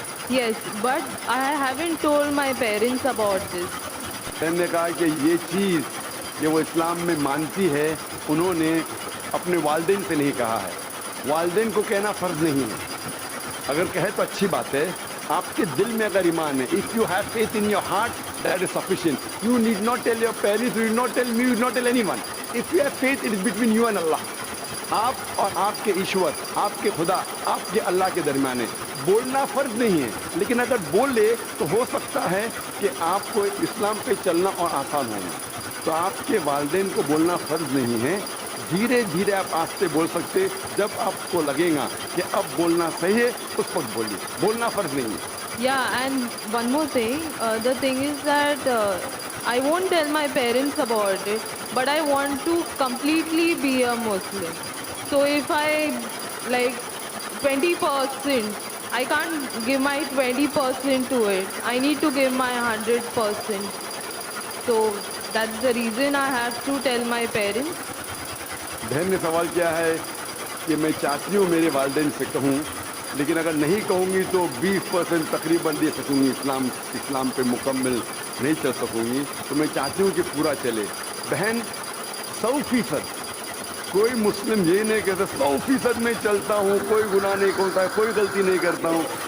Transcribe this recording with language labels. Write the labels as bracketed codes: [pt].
[en] Yes, but I haven't told my parents about this. [ur] میں نے کہا کہ یہ چیز کہ وہ اسلام میں مانتی ہے, انہوں نے اپنے والدین سے نہیں کہا ہے. والدین کو کہنا فرض نہیں ہے, اگر کہے تو اچھی بات ہے. آپ کے دل میں اگر ایمان ہے, [en] if you have faith in your heart, that is sufficient. You need not tell your parents, you need not tell me, you need not tell anyone. If you have faith, it is between you and Allah. [ur] آپ اور آپ کے ایشور, آپ کے خدا, آپ کے اللہ کے درمیان ہے. بولنا فرض نہیں ہے, لیکن اگر بولے تو ہو سکتا ہے کہ آپ کو اسلام پہ چلنا اور آسان ہوگا. تو آپ کے والدین کو بولنا فرض نہیں ہے, دھیرے دھیرے آپ آہستہ بول سکتے. جب آپ کو لگے گا کہ اب بولنا صحیح ہے, اس وقت بولیے, بولنا فرض نہیں ہے. [en] Yeah, and one more thing, the thing is that I won't tell my parents about it, but I want to completely be a Muslim. So if I like 20%, I can't give my 20% to it. I need to give my 100%. So that's the reason I have to tell my parents. [ur] بہن نے سوال کیا ہے کہ میں چاہتی ہوں میرے والدین سے کہوں, لیکن اگر نہیں کہوں گی تو 20% تقریباً دے سکوں گی, اسلام پہ مکمل نہیں چل سکوں گی. تو میں چاہتی ہوں کہ پورا چلے. بہن 100%, کوئی مسلم یہ نہیں کہتا 100% میں چلتا ہوں, کوئی گناہ نہیں کرتا ہے, کوئی غلطی نہیں کرتا ہوں.